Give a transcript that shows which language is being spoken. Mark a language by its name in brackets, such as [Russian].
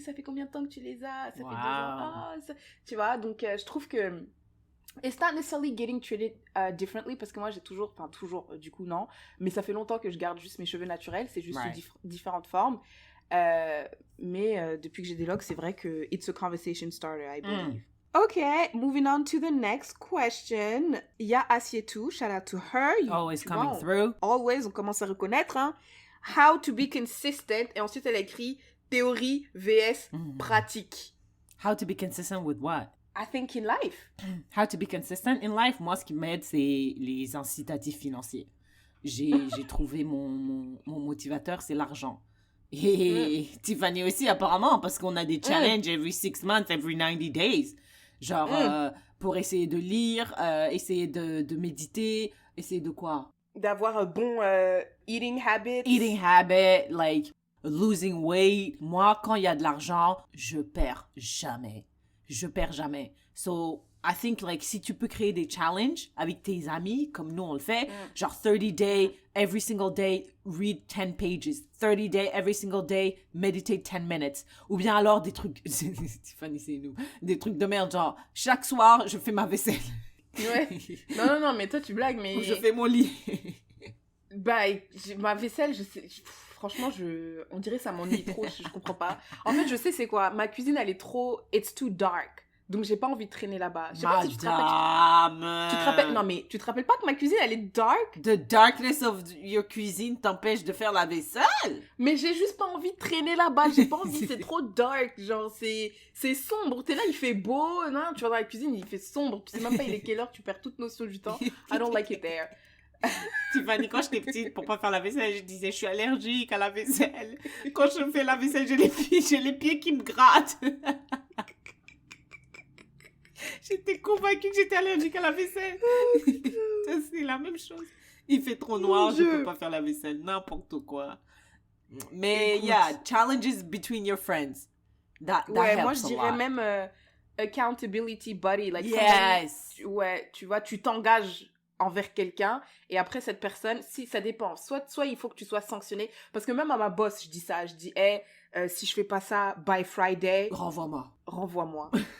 [French] Ça fait combien de temps que tu les as? Ça fait 2 ans. Tu vois, donc je trouve que [English] it's not necessarily getting treated differently, [French] parce que moi j'ai toujours, du coup non, mais ça fait longtemps que je garde juste mes cheveux naturels, c'est juste sous différentes formes. Mais depuis que j'ai des locks, c'est vrai que [English] it's a conversation starter, I believe. Okay, moving on to the next question. [French] Il y a Assietou, shout out to her. [English] Always coming through. [French] Always, on commence à reconnaître. Hein. [English] How to be consistent. [French] Et ensuite, elle a écrit théorie vs pratique. [English] How to be consistent with what? I think in life. How to be consistent in life? [French] Moi, ce qui m'aide, c'est les incitatifs financiers. J'ai trouvé mon motivateur, c'est l'argent. Et Tiffany aussi, apparemment, parce qu'on a des challenges [English] every 6 months, every 90 days. [French] Genre, pour essayer de lire, essayer de méditer, essayer de quoi? D'avoir un bon [English] eating habit. Eating habit, like losing weight. [French] Moi, quand il y a de l'argent, je perds jamais. So, [English] I think, like, [French] si tu peux créer des challenges avec tes amis, comme nous on le fait, genre 30 day, [English] every single day, read 10 pages. 30 day, every single day, meditate 10 minutes. [French] Ou bien alors des trucs, Tiffany, c'est nous, des trucs de merde, genre, chaque soir, je fais ma vaisselle. Ouais. Non, mais toi, tu blagues, mais... Ou je fais mon lit. Bah, ma vaisselle, je sais... Franchement, on dirait que ça m'ennuie trop, je comprends pas. En fait, je sais c'est quoi. Ma cuisine, elle est trop... [English] It's too dark. [French] Donc, j'ai pas envie de traîner là-bas. Je sais pas si tu te rappelles... Non, mais tu te rappelles pas que ma cuisine, elle est dark? [English] The darkness of your cuisine [French] t'empêche de faire la vaisselle? Mais j'ai juste pas envie de traîner là-bas. J'ai pas envie, c'est trop dark. Genre, c'est sombre. T'es là, il fait beau. Non, tu vas dans la cuisine, il fait sombre. Tu sais même pas il est quelle heure, tu perds toute notion du temps. [English] I don't like it there. [French] Tiffany, quand j'étais petite, pour pas faire la vaisselle, je disais, je suis allergique à la vaisselle. Quand je fais la vaisselle, j'ai les pieds qui me grattent. J'étais convaincue que j'étais allergique à la vaisselle. C'est la même chose. Il fait trop noir, je peux pas faire la vaisselle. N'importe quoi. Mais, écoute, [English] yeah, challenges between your friends. That [French] ouais, [English] helps [French] moi, je dirais même [English] accountability buddy. Like, yes. [French] Ouais, tu vois, tu t'engages envers quelqu'un et après cette personne, si ça dépend, soit il faut que tu sois sanctionné, parce que même à ma boss je dis ça, je dis hey, si je fais pas ça [English] by Friday, [French] renvoie-moi.